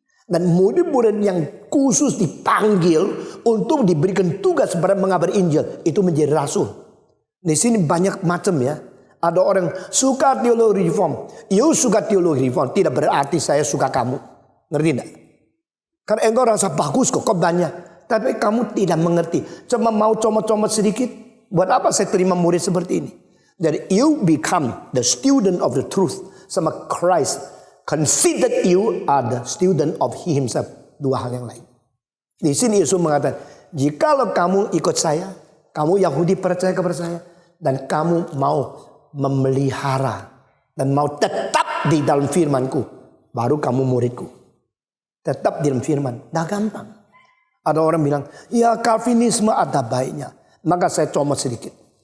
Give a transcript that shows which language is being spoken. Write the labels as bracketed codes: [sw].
[id] Dan murid-murid yang khusus dipanggil untuk diberikan tugas pada mengabar Injil itu menjadi rasul. Di sini banyak macam ya. Ada orang suka teologi reform. You suka teologi reform tidak berarti saya suka kamu. Ngerti tidak? Karena engkau rasa bagus kok banyak. Tapi kamu tidak mengerti. Cuma mau comot-comot sedikit. Buat apa saya terima murid seperti ini? [en] Jadi you become the student of the truth. [id] Sama Christ. [en] Consider you are the student of he himself. [id] Dua hal yang lain. Di sini Yesus mengatakan, jikalau kamu ikut saya, kamu Yahudi percaya kepada saya, dan kamu mau memelihara dan mau tetap di dalam firmanku, baru kamu muridku. Tetap di dalam firman, dah gampang. Ada orang bilang, ya Calvinisme ada baiknya, maka saya comot sedikit.